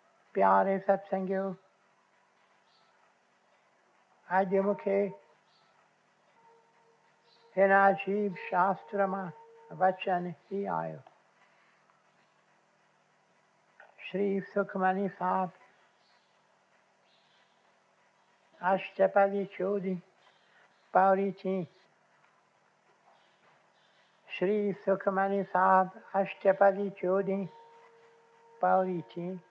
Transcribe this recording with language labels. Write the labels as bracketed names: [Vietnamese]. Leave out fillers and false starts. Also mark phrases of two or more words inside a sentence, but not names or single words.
[Sindhi] प्यारे सत्संगियों, आज मूंखे हिन अजीब शास्त्र मां वचन ही आयो। श्री सुखमनी साहब अष्टपदी 14 पौड़ी थी। श्री सुखमनी साहब अष्टपदी 14 पौड़ी थी।